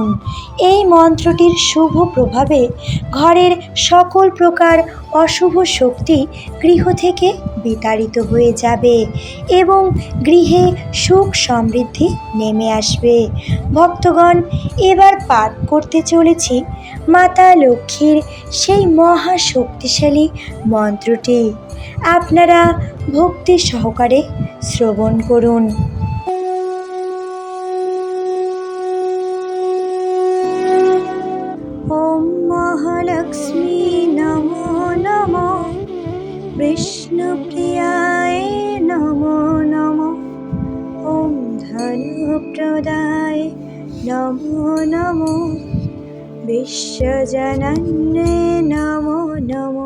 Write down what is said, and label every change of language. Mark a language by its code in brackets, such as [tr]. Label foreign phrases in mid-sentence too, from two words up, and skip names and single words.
[bn] এই মন্ত্রটির শুভ প্রভাবে ঘরের সকল প্রকার অশুভ শক্তি গৃহ থেকে বিতাড়িত হয়ে যাবে এবং গৃহে সুখ সমৃদ্ধি নেমে আসবে। ভক্তগণ, এবার পাঠ করতে চলেছি মাতা লক্ষ্মীর সেই মহা শক্তিশালী মন্ত্রটি। আপনারা ভক্তি সহকারে শ্রবণ করুন। [sa] ওম মহালক্ষ্মী নমো নমো, বিষ্ণুপ্রিয়ায় নমো নমো, ওম ধনপ্রদায় নমো নমো, বিশ্বজনন্যে নমো নমো।